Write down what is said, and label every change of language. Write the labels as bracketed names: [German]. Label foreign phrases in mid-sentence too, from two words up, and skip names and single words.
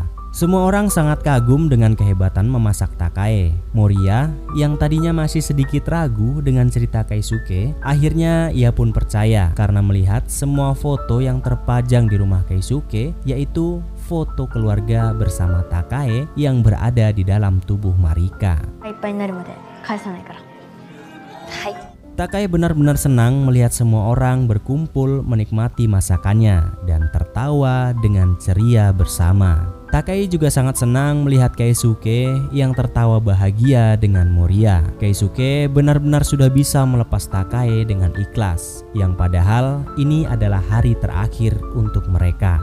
[Indonesian] Semua orang sangat kagum dengan kehebatan memasak Takae. Moriya yang tadinya masih sedikit ragu dengan cerita Keisuke, akhirnya ia pun percaya karena melihat semua foto yang terpajang di rumah Keisuke, yaitu foto keluarga bersama Takae yang berada di dalam tubuh Marika. [Japanese] いっぱいになるまで返さないから。はい。 [Indonesian] Takae benar-benar senang melihat semua orang berkumpul menikmati masakannya dan tertawa dengan ceria bersama. Takae juga sangat senang melihat Keisuke yang tertawa bahagia dengan Moria. Keisuke benar-benar sudah bisa melepas Takae dengan ikhlas, yang padahal ini adalah hari terakhir untuk mereka.